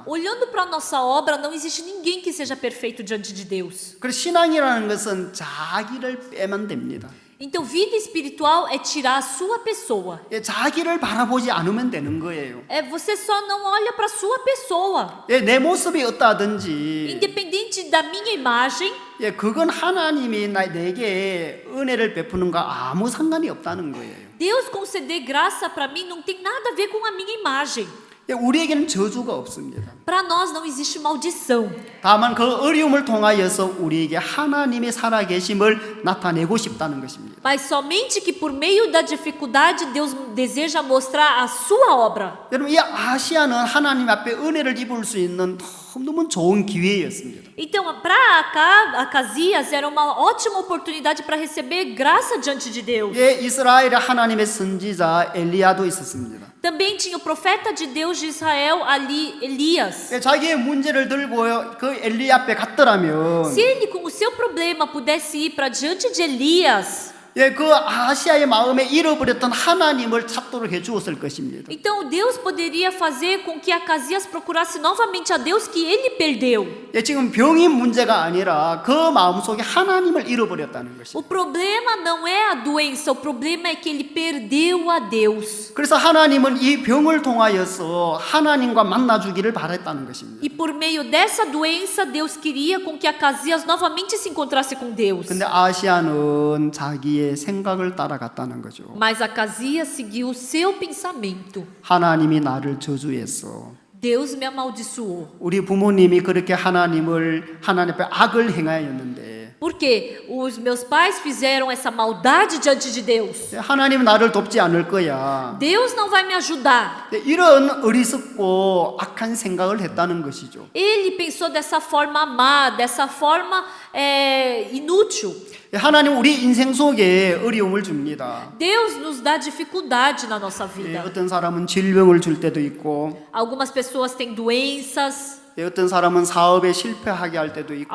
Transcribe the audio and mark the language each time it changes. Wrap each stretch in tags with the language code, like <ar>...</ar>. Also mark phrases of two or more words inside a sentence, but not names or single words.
<pt>Olhando para nossa obra, não existe ninguém que seja perfeito diante de Deus.</pt> <ko>그래서 신앙이라는 것은 자기를 빼면 됩니다.</ko> <pt>Então, vida espiritual é tirar a sua pessoa.</pt> <ko>자기를 바라보지 않으면 되는 거예요.</ko> <pt>Você só não olha para a sua pessoa.</pt> <ko>내 모습이 어떠하든지</ko> <pt>Independente da minha imagem,</pt> <ko>그건 하나님이 내게 은혜를 베푸는가 아무 상관이 없다는 거예요.</ko> <pt>Deus conceder graça para mim não tem nada a ver com a minha imagem.</pt> <ko>우리에게는 저주가 없습니다.</ko> <pt>Para nós não existe maldição.</pt> <ko>다만 그 어려움을 통하여서 우리에게 하나님의 살아계심을 나타내고 싶다는 것입니다.</ko> <pt>Mas somente que por meio da dificuldade Deus deseja mostrar a sua obra.</pt> <ko>여러분 이 아시아는 하나님 앞에 은혜를 입을 수 있는 너무 좋은 기회였습니다.</ko> <pt>Então, para Acasias era uma ótima oportunidade para receber graça diante de Deus.</pt> <ko>이스라엘에 하나님의 선지자 엘리야도 있었습니다.</ko> <pt>Também tinha o profeta de Deus de Israel ali, Elias.</pt> <ko>자기의 문제를 들고 그 엘리 앞에 갔더라면</ko> <pt>Se ele com o seu problema pudesse ir para diante de Elias,</pt> <ko>그 아시아의 마음에 잃어버렸던 하나님을 찾도록 해주었을 것입니다.</ko> <pt>então Deus poderia fazer com que Acasias procurasse novamente a Deus que ele perdeu.</pt> <ko>지금 병이 문제가 아니라 그 마음속에 하나님을 잃어버렸다는 것입니다.</ko> <pt>O problema não é a doença, o problema é que ele perdeu a Deus.</pt> <ko>그래서 하나님은 이 병을 통하여서 하나님과 만나주기를 바랬다는 것입니다.</ko> <pt>E por meio dessa doença, Deus queria com que Acasias novamente se encontrasse com Deus.</pt> <ko>근데 아시아는 자기의 자기의 생각을 따라갔다는 거죠.</ko> <pt>Mas Acasias seguiu o seu pensamento.</pt> <ko>하나님이 나를 저주했어.</ko> <pt>Deus me amaldiçoou.</pt> <ko>우리 부모님이 그렇게 하나님 앞에 악을 행하였는데</ko> <pt>Porque os meus pais fizeram essa maldade diante de Deus.</pt> <ko>하나님 나를 돕지 않을 거야.</ko> <pt>Deus não vai me ajudar.</pt> <ko>이런 어리석고 악한 생각을 했다는 것이죠.</ko> <pt>Ele pensou dessa forma má, dessa forma inútil.</pt> <ko>하나님 우리 인생 속에 어려움을 줍니다.</ko> <pt>Deus nos dá dificuldade na nossa vida.</pt> <ko>어떤 사람은 질병을 줄 때도 있고</ko> <pt>Algumas pessoas têm doenças,</pt> <ko>어떤 사람은 사업에 실패하게 할 때도 있고</ko>